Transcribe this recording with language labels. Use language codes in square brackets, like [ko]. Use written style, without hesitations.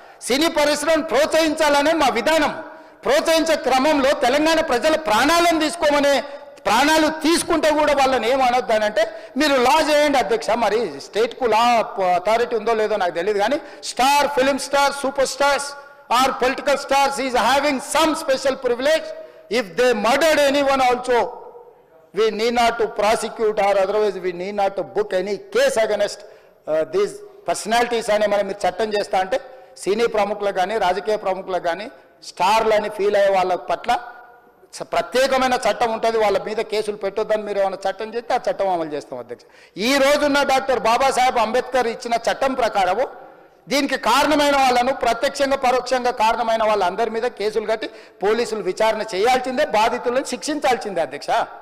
[te] సినీ పరిశ్రమను ప్రోత్సహించాలనే మా విధానం. ప్రోత్సహించే క్రమంలో తెలంగాణ ప్రజల ప్రాణాలను తీసుకోమనే, ప్రాణాలు తీసుకుంటే కూడా వాళ్ళని ఏమనొద్దానంటే మీరు లా చేయండి అధ్యక్ష. మరి స్టేట్కు లా అథారిటీ ఉందో లేదో నాకు తెలియదు, కానీ star, film star, super stars or political stars is having some special privilege. [en] If they murdered anyone also, we need not to prosecute or otherwise we need not to book any case against these personalities అని మనం మీరు చట్టం చేస్తా అంటే సినీ ప్రముఖులకు కానీ రాజకీయ ప్రముఖులకు కానీ స్టార్లని ఫీల్ అయ్యే వాళ్ళ పట్ల ప్రత్యేకమైన చట్టం ఉంటుంది. [te] వాళ్ళ మీద కేసులు పెట్టొద్దని మీరు ఏమైనా చట్టం చేస్తే ఆ చట్టం అమలు చేస్తాం అధ్యక్ష. ఈ రోజున్న డాక్టర్ బాబాసాహెబ్ అంబేద్కర్ ఇచ్చిన చట్టం ప్రకారము దీనికి కారణమైన వాళ్ళను, ప్రత్యక్షంగా పరోక్షంగా కారణమైన వాళ్ళందరి మీద కేసులు కట్టి పోలీసులు విచారణ చేయాల్సిందే, బాధితులను శిక్షించాల్సిందే అధ్యక్ష.